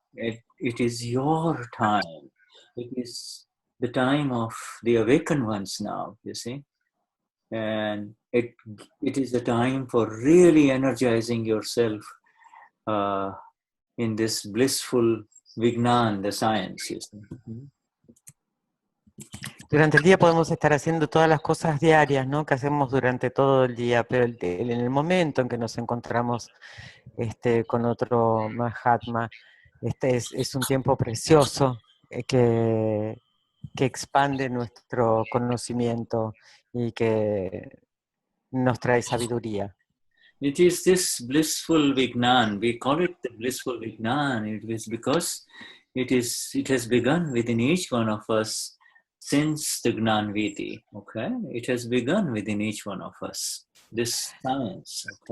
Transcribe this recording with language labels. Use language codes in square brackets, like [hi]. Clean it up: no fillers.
[en] It is your time. It is the time of the awakened ones now, you see. And it is the time for really energizing yourself in this blissful Vignan, the science, you see. [es] Durante el día podemos estar haciendo todas las cosas diarias, ¿no?, que hacemos durante todo el día, pero en el momento en que nos encontramos con otro Mahatma, es un tiempo precioso que expande nuestro conocimiento y que nos trae sabiduría. [en] It is this blissful Vignan. We call it the blissful Vignan. It is because it has begun within each one of us since the Gnani Vidhi. Okay, it has begun within each one of us. This science.